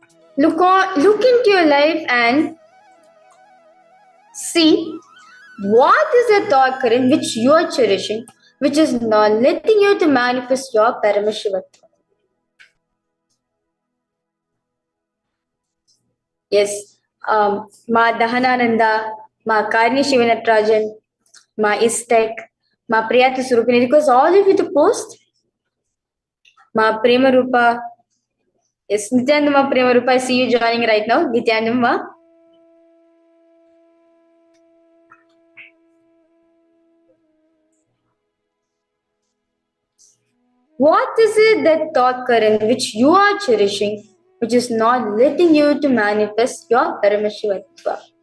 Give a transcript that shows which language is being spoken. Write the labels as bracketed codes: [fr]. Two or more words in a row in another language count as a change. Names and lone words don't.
[en] Look into your life and see what is the thought current which you are cherishing, which is not letting you to manifest your Paramashivoham. Yes, Ma Dahanananda, Ma Karni Shivanatrajan, Ma Istek, Ma Priyati Surupini, because all of you to post. Ma Prema Rupa. Yes, Nithyananda Ma Prema Rupa, I see you joining right now. Nithyananda Ma. What is it that thought current which you are cherishing, which is not letting you to manifest your Paramashivoham?